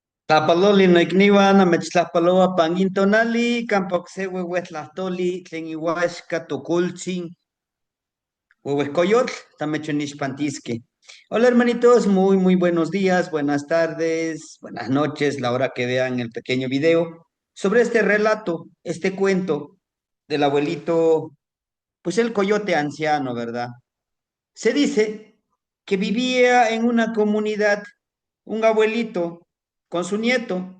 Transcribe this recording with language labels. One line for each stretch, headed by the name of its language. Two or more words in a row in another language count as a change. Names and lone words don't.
Nahuatl languages: Tlapaloli noicniua namechtlapaloa panguintonali, campoxe huehuetlahtoli, tlen iuaxca tocoltzin, huehuecoyotl, tamechonixpantisque.
Spanish: Hola hermanitos, muy buenos días, buenas tardes, buenas noches, la hora que vean el pequeño video sobre este relato, este cuento del abuelito, pues el coyote anciano, ¿verdad? Se dice que vivía en una comunidad un abuelito con su nieto.